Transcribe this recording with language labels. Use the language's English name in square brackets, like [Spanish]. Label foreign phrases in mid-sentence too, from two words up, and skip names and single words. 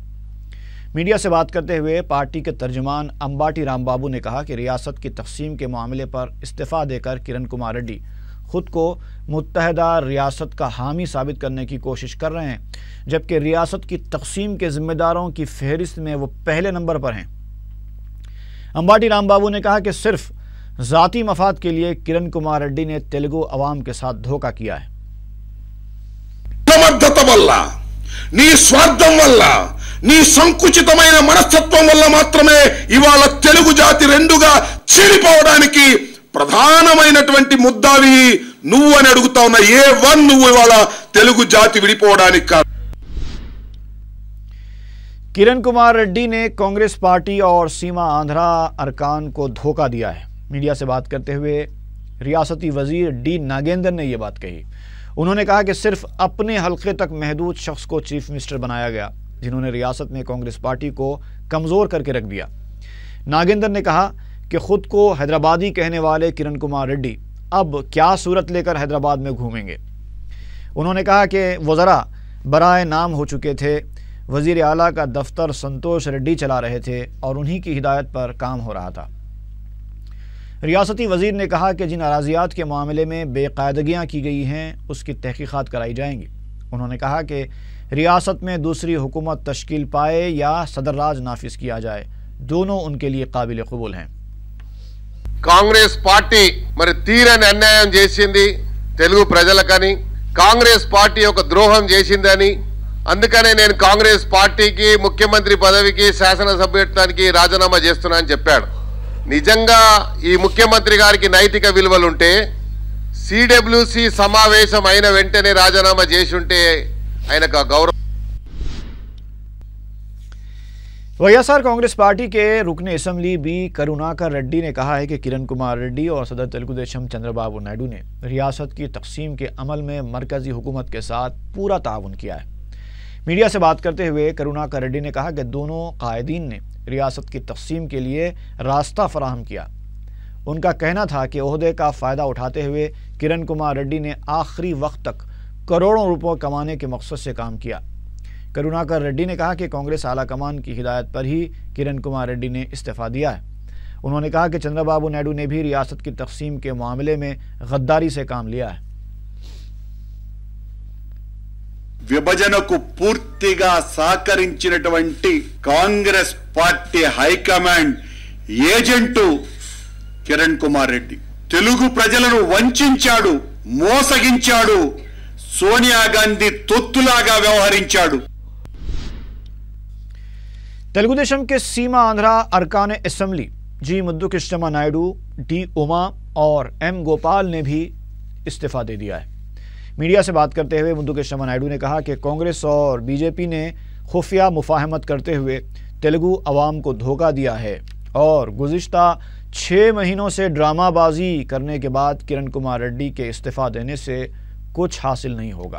[Urdu] میڈیا سے بات کرتے ہوئے پارٹی کے ترجمان امباٹی رام بابو نے کہا کہ ریاست کی تقسیم کے معاملے پر استعفیٰ دے کر کرن کمار ریڈی خود کو متحدہ ریاست کا حامی ثابت کرنے کی کوشش کر رہے ہیں، جبکہ ریاست کی تقسیم کے ذمہ داروں کی فہرست میں وہ پہلے نمبر پر ہیں. امباٹی رام بابو نے کہا کہ صرف ذاتی مفاد کے لیے کرن کمار ریڈی نے تیلگو عوام کے ساتھ دھوکا کیا ہے. [Telugu] సమర్థత వల్ల, నీ స్వార్థం వల్ల, నీ సంకుచితమైన మనస్తత్వం వల్ల మాత్రమే ఇవాళ తెలుగు జాతి రెండుగా చీలిపోవడానికి ప్రధానమైనటువంటి ముద్దావి నువ్వు అని అడుగుతా ఉన్నా। ఏ1 నువ్వు ఇవాళ తెలుగు జాతి విడిపోవడానికి కారణం। [Urdu] کرن کمار ریڈی نے کانگریس پارٹی اور سیما آندھرا ارکان کو دھوکا دیا ہے. میڈیا سے بات کرتے ہوئے ریاستی وزیر ڈی ناگیندر نے یہ بات کہی. انہوں نے کہا کہ صرف اپنے حلقے تک محدود شخص کو [English] chief minister [Urdu] بنایا گیا، جنہوں نے ریاست میں کانگریس پارٹی کو کمزور کر کے رکھ دیا. ناگیندر نے کہا کہ خود کو حیدرآبادی کہنے والے کرن کمار ریڈی اب کیا صورت لے کر حیدرآباد میں گھومیں گے. انہوں نے کہا کہ وزرا برائے نام ہو چکے تھے، وزیر اعلیٰ کا دفتر سنتوش ریڈی چلا رہے تھے اور انہی کی ہدایت پر کام ہو رہا تھا. ریاستی وزیر نے کہا کہ جن اراضیات کے معاملے میں بے قاعدگیاں کی گئی ہیں اس کی تحقیقات کرائی جائیں گی۔ انہوں نے کہا کہ ریاست میں دوسری حکومت تشکیل پائے یا صدر راج نافذ کیا جائے، دونوں ان کے لیے قابل قبول ہیں۔ [Telugu] కాంగ్రెస్ పార్టీ మరి తీరని అన్యాయం చేసింది తెలుగు ప్రజలకని, కాంగ్రెస్ పార్టీ ఒక ద్రోహం చేసిందని, అందుకనే నేను కాంగ్రెస్ పార్టీకి ముఖ్యమంత్రి పదవికి శాసనసభ్యత్వానికి రాజీనామా చేస్తున్నా అని చెప్పాడు. నిజంగా ఈ ముఖ్యమంత్రి గారికి నైతిక విలువలుంటే సిడబ్ల్యూసి సమావేశం అయిన వెంటనే రాజీనామా చేసి ఉంటే ఆయనకు గౌరవం। [Urdu] వైఎస్ఆర్ کانگریس پارٹی کے رکن اسمبلی بی کروناکر ریڈی نے کہا ہے کہ کرن کمار ریڈی اور صدر تیلگو دیشم چندرابابو نائیڈو نے ریاست کی تقسیم کے عمل میں مرکزی حکومت کے ساتھ پورا تعاون کیا ہے. میڈیا سے بات کرتے ہوئے کروناکر ریڈی نے کہا کہ دونوں قائدین نے ریاست کی تقسیم کے لیے راستہ فراہم کیا. ان کا کہنا تھا کہ عہدے کا فائدہ اٹھاتے ہوئے کرن کمار ریڈی نے آخری وقت تک کروڑوں روپے کمانے کے مقصد سے کام کیا. کروناکر ریڈی نے کہا کہ کانگریس اعلیٰ کمان کی ہدایت پر ہی کرن کمار ریڈی نے استعفیٰ دیا ہے. انہوں نے کہا کہ چندرابابو نائیڈو نے بھی ریاست کی تقسیم کے معاملے میں غداری سے کام لیا ہے. [Telugu] విభజనకు పూర్తిగా సహకరించినటువంటి కాంగ్రెస్ పార్టీ హైకమాండ్ ఏజెంటు కిరణ్ కుమార్ రెడ్డి తెలుగు ప్రజలను వంచాడు, మోసగించాడు, సోనియా గాంధీ తొత్తులాగా వ్యవహరించాడు। [Urdu] تیلگو دیشم کے سیما آندھرا ارکان اسمبلی جی مدو کرشنما نائیڈو، ڈی اوما اور ایم گوپال نے بھی استعفیٰ دے دیا ہے. میڈیا سے بات کرتے ہوئے مدو کرشنما نائیڈو نے کہا کہ کانگریس اور بی جے پی نے خفیہ مفاہمت کرتے ہوئے تیلگو عوام کو دھوکا دیا ہے اور گزشتہ 6 مہینوں سے ڈرامہ بازی کرنے کے بعد کرن کمار ریڈی کے استعفیٰ دینے سے کچھ حاصل نہیں ہوگا.